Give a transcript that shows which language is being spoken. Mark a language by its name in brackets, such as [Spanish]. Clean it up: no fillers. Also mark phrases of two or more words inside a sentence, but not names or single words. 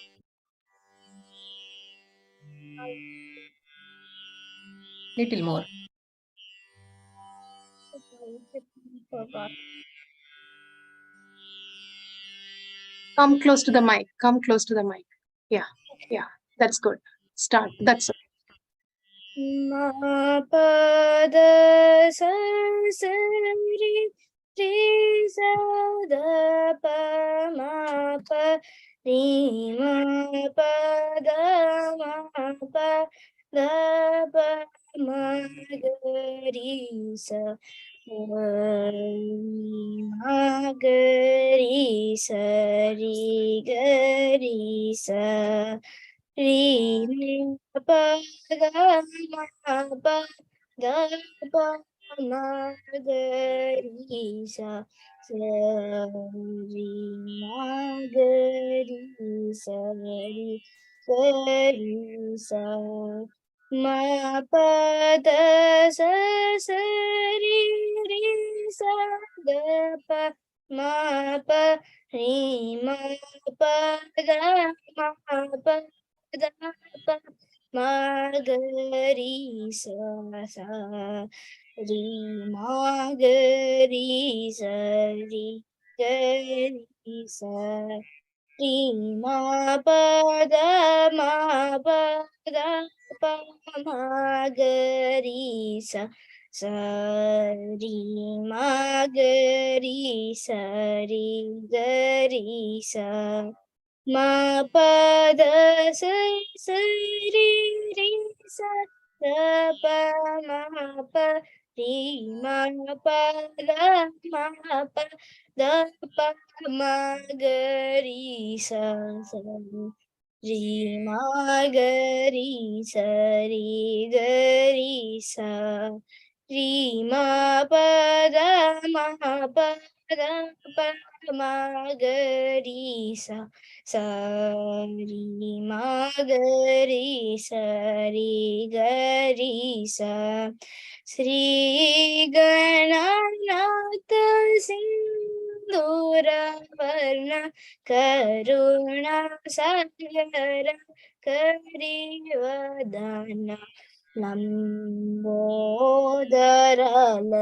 [English] Little more. Come close to the mic. Come close to the mic. Yeah. Yeah. That's good. Start. That's it. Ma pa da sa ri ri sa da pa ma pa ri ma pa da ma pa da pa ma ga ri sa ma ga ri sa ri ga ri sa ri ma pa ga ma pa da pa ma ga ri sa ri ma ga ri sa ri ga ri sa ma pa da sa ri ri sa da pa ma pa ri ma pa ga ma pa da pa ma ga ri sa ri ma ga ri sa ri ga ri sa ri ma pa da ma pa da pa ma ga ri sa ri ma ga ri sa ri ga ri sa ma pa da sa ri ri sa da pa ma pa ri ma pa da ma pa da pa ma ga ri sa ri ma ga ri sa ri ga ri sa ri ma pa da ma pa da pa ma ga ri sa ri ma ga ri sa ri ga ri sa [Sanskrit] Sri Gananath Sindhura Varna Karuna Sagara Karivadana Lambodara